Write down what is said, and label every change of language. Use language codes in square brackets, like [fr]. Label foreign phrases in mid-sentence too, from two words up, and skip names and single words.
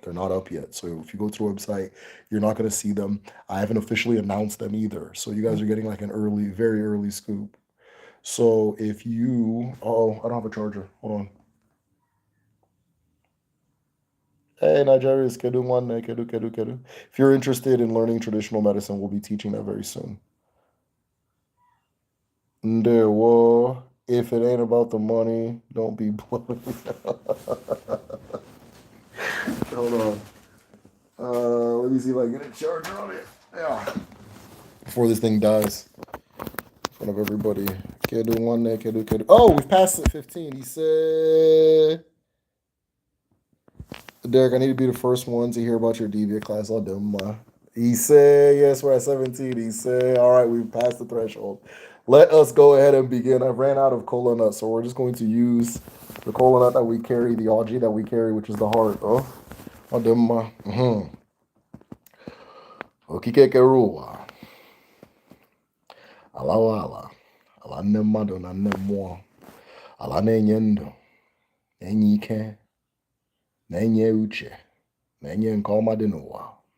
[en] They're not up yet. So if you go to the website, you're not going to see them. I haven't officially announced them either. So you guys are getting like an early, very early scoop. So if you, oh, I don't have a charger. Hold on. Hey, Nigeria's [ig] kedu nwanne, kedu, kedu, kedu. [en] If you're interested in learning traditional medicine, we'll be teaching that very soon. [ig] Ndewo. [en] If it ain't about the money, don't be blowing. Hold on. Let me see if I can get a charger on it. Yeah. Before this thing dies in front of everybody. [ig] Kedu nwanne, kedu, kedu. [en] Oh, we've passed the 15. He said, Derek, I need to be the first one to hear about your DBA class. I'll do my. He said, yes, we're at 17. He said, all right, we've passed the threshold. Let us go ahead and begin. I ran out of cola nut, so we're just going to use the cola nut that we carry, the algae that we carry, which is the heart. Oh, I'll do my. [ig] Okikekerua. Alawala. Ala nne mmadụ na nne mmụọ. Ala na-enye ndụ, na-enye ike, na-enye uche, na-enye nke ọma dị n'ụwa.